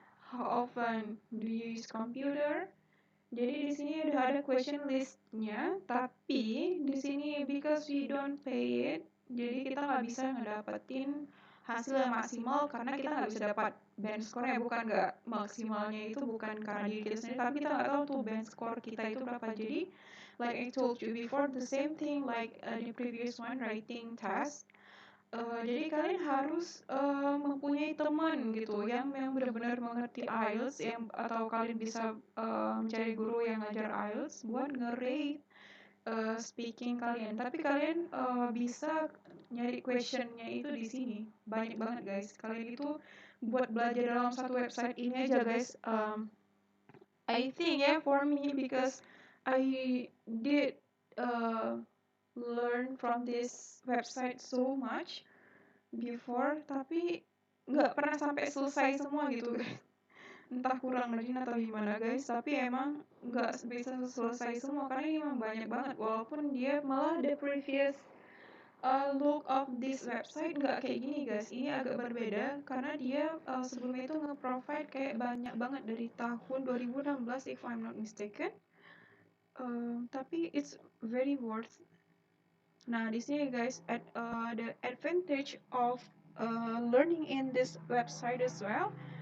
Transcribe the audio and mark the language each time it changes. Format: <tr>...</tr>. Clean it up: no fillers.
<en>How often do you use computer?</en> <id>Jadi di sini ada question listnya, tapi di sini</id> <en>because we don't pay it,</en> <id>jadi kita nggak bisa ngedapetin hasil yang maksimal karena kita nggak bisa dapat band score-nya, bukan nggak maksimalnya itu bukan karena diri kita sendiri, tapi kita nggak tahu tuh band score kita itu berapa. Jadi</id> <en>like I told you before, the same thing like the previous one, writing test.</en> <id>Jadi kalian harus mempunyai teman gitu yang benar-benar mengerti IELTS atau kalian bisa mencari guru yang ngajar IELTS buat nge-rate speaking kalian. Tapi kalian bisa nyari questionnya itu di sini. Banyak banget guys. Kalian itu buat belajar dalam satu website ini aja guys.</id> <en>I think for me because I did learn from this website so much before,</en> <id>tapi nggak pernah sampai selesai semua gitu guys. Entah kurang rajin atau gimana guys, tapi emang nggak bisa selesai semua karena ini emang banyak banget. Walaupun dia malah</id> <en>the previous look of this website</en> <id>nggak kayak gini</id> <en>guys.</en> <id>Ini agak berbeda karena dia sebelumnya itu nge-provide kayak banyak banget dari tahun 2016</id> <en>if I'm not mistaken.</en> <id>Tapi</id> <en>it's very worth.</en> <id>Nah, di sini</id> <en>guys, the advantage of learning in this website as well.</en>